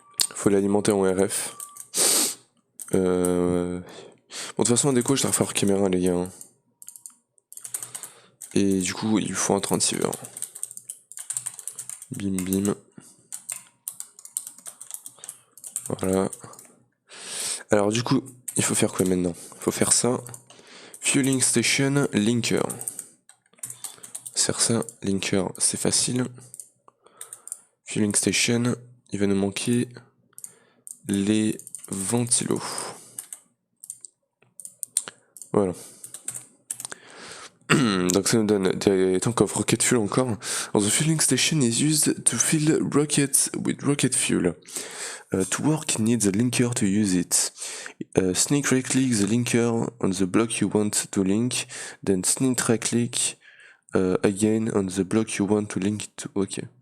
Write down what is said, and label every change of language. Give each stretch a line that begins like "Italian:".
French: Il faut l'alimenter en RF. Bon, de toute façon, en déco, je dois refaire caméra, les gars. Hein. Et du coup, il faut un 36 heures. Bim, bim. Voilà. Alors, du coup, il faut faire quoi maintenant? Il faut faire ça.
English: Fueling Station Linker.
French: Faire ça, Linker, c'est facile. Fueling Station, il va nous manquer les ventilos. Voilà. Donc ça nous donne des
English: tanks of rocket fuel
French: encore.
English: Alors, the fueling station is used to fill rockets with rocket fuel. To work, need the linker to use it. Sneak right click the linker on the block you want to link, then sneak right click again on the block you want to link it to. Ok.